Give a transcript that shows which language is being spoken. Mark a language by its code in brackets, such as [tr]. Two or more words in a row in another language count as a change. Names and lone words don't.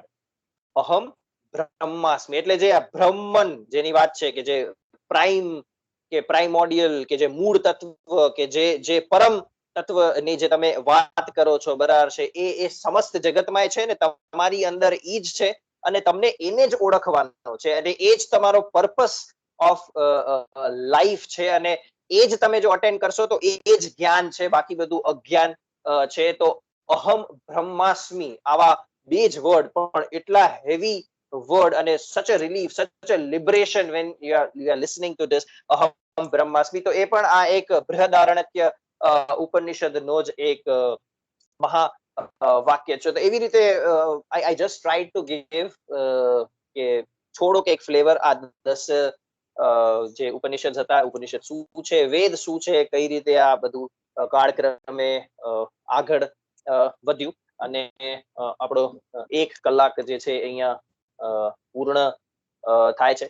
[sa] અહમ બ્રહ્માસ્મિ [gu] એટલે જે આ બ્રહ્મન જેની વાત છે, કે જે પ્રાઇમ કે પ્રાઇમોડિયલ કે જે મૂળ તત્વ કે જે પરમ તત્વની જે તમે વાત કરો છો, બરાબર છે, એ સમસ્ત જગતમાં છે ને તમારી અંદર ઈ જ છે અને તમને એને જ ઓળખવાનો છે અને એ જ તમારો [en] purpose of life [gu] છે. અને એ જ તમે જો અટેન્ડ કરશો તો એ જ જ્ઞાન છે, બાકી બધું અજ્ઞાન છે. તો અહમ બ્રહ્માસ્મિ આવા 2 જ વર્ડ પણ એટલા હેવી વર્ડ અને [en] such a relief, such a liberation when you are listening to this [sa] अहं ब्रह्मास्मि. [gu] તો એ પણ આ એક બૃહદારણ્યક ઉપનિષદનો જ એક મહા વાક્ય છે. તો એવી રીતે [en] I just tried to give [gu] કે થોડોક એક ફ્લેવર આ 10 જે ઉપનિષદ હતા, ઉપનિષદ શું છે, વેદ શું છે, કઈ રીતે આ બધું કાળક્રમે આગળ વધ્યું. અને આપણો 1 કલાક જે છે અહીંયા પૂર્ણ થાય છે.